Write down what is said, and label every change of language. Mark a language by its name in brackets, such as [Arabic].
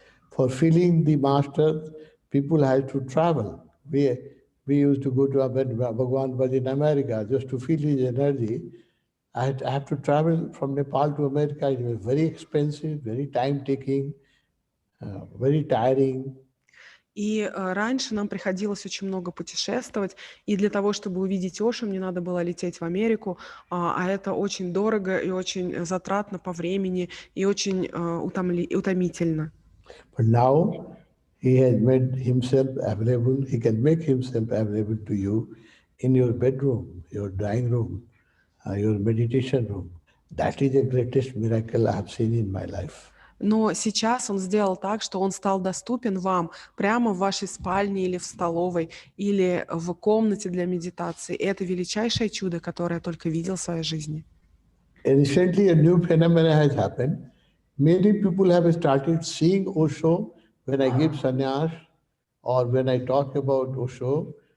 [English] For feeling the master, people have to travel. We used to go to Bhagavan was in America just to feel his energy. I have to travel from Nepal to America. It was very expensive, very time-taking, very tiring. [Russian] И раньше нам приходилось очень много путешествовать, и для того, чтобы увидеть Ошу, мне надо было лететь в Америку, а это очень дорого и очень затратно по времени, и очень утомительно. [English] But now he has made himself available. He can make himself available to you in your bedroom, your drawing room, your meditation room. That is the greatest miracle I have seen in my life. [Russian] Но сейчас он сделал так, что он стал доступен вам прямо в вашей спальне или в столовой, или в комнате для медитации. И это величайшее чудо, которое я только видел в своей жизни. [English] Recently, a new phenomenon has happened. Many people have started seeing Osho when I give sannyas or when I talk about Osho.